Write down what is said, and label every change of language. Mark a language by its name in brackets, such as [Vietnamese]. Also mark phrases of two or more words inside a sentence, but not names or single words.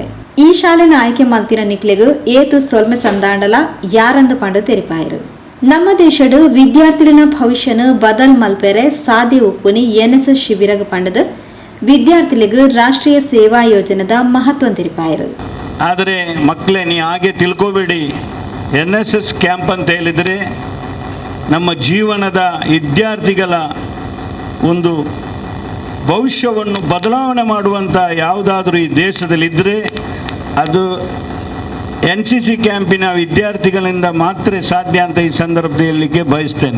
[Tulu] ಈ ಶಾಲೆನ ಆಯ್ಕೆ ಮಲ್ತಿನ ನಿಕ್ಲೆಗು ಏತು ಸೊಲ್ಮೆ ಸಂದಾಂಡಲ ಯಾರಂದು ಪಂಡ ತೆರಿಪಾಯರು. ನಮ್ಮ ದೇಶಡು ವಿದ್ಯಾರ್ಥಿಗಳ ಭವಿಷ್ಯನು ಬದಲ್ ಮಲ್ಪೆರೆ ಸಾಧ್ಯ ಉಪ್ಪುನಿ ಎನ್ಎಸ್ಎಸ್ ಶಿಬಿರಗ ಪಂಡದ ವಿದ್ಯಾರ್ಥಿಗಳಿಗೂ ರಾಷ್ಟ್ರೀಯ ಸೇವಾ ಯೋಜನೆದ ಮಹತ್ವ ತೆರಿಪಾಯರು. [Kannada] ಆದರೆ ಮಕ್ಕಳೇ, ನೀ ಹಾಗೆ ತಿಳ್ಕೋಬೇಡಿ. NSS ಕ್ಯಾಂಪ್ ಅಂತ ಹೇಳಿದರೆ ನಮ್ಮ ಜೀವನದ ವಿದ್ಯಾರ್ಥಿಗಳ ಒಂದು ಭವಿಷ್ಯವನ್ನು ಬದಲಾವಣೆ ಮಾಡುವಂಥ ಯಾವುದಾದ್ರೂ ಈ ದೇಶದಲ್ಲಿದ್ದರೆ ಅದು NCC ಕ್ಯಾಂಪಿನ ವಿದ್ಯಾರ್ಥಿಗಳಿಂದ ಮಾತ್ರ ಸಾಧ್ಯ ಅಂತ ಈ ಸಂದರ್ಭದಲ್ಲಿಗೆ ಬಯಸ್ತೇನೆ.